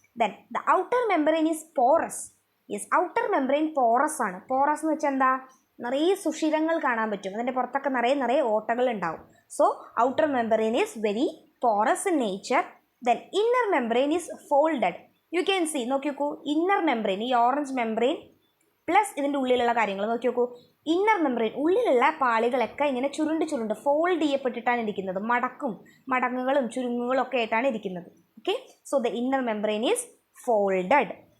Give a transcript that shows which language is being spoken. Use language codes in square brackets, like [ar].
[en] Then the outer membrane is porous. Yes, outer membrane porous ആണ്. [ml] porous എന്ന് വെച്ചാൽ എന്താ? നിറയെ സുഷിരങ്ങൾ കാണാൻ പറ്റും. അതിൻ്റെ പുറത്തൊക്കെ നിറയെ ഓട്ടകൾ ഉണ്ടാവും. [en] So outer membrane is very porous in nature. Then inner membrane is folded. You can see, [ml] നോക്കി നോക്കൂ, ഇന്നർ മെംബ്രെയിൻ, ഈ ഓറഞ്ച് മെംബ്രെയിൻ പ്ലസ് ഇതിൻ്റെ ഉള്ളിലുള്ള കാര്യങ്ങൾ നോക്കി നോക്കൂ. ഇന്നർ മെംബ്രെയിൻ, ഉള്ളിലുള്ള പാളികളൊക്കെ ഇങ്ങനെ ചുരുണ്ട് ഫോൾഡ് ചെയ്യപ്പെട്ടിട്ടാണ് ഇരിക്കുന്നത്. മടങ്ങുകളും ചുരുങ്ങുകളും ഒക്കെ ആയിട്ടാണ് ഇരിക്കുന്നത്. Okay, [en] So the inner membrane is folded.